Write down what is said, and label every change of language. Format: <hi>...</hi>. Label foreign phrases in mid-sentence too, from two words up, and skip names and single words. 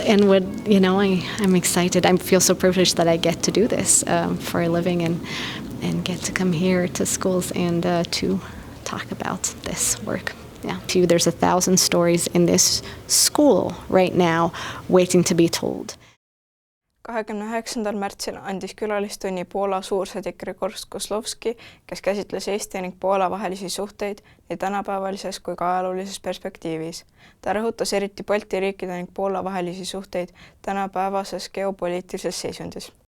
<en>And I'm excited. I feel so privileged that I get to do this for a living and get to come here to schools and to talk about this work. Yeah. There's 1,000 stories in this school right now waiting to be told.</en> <et>29. märtsil andis külalistunni Poola suursaadik Grzegorz Kozłowski, kes käsitles Eesti ning Poola vahelisi suhteid nii tänapäevalises kui ka ajaloolises perspektiivis. Ta rõhutas eriti Balti riikide ning Poola vahelisi suhteid tänapäevases geopoliitilises seisundis.</et>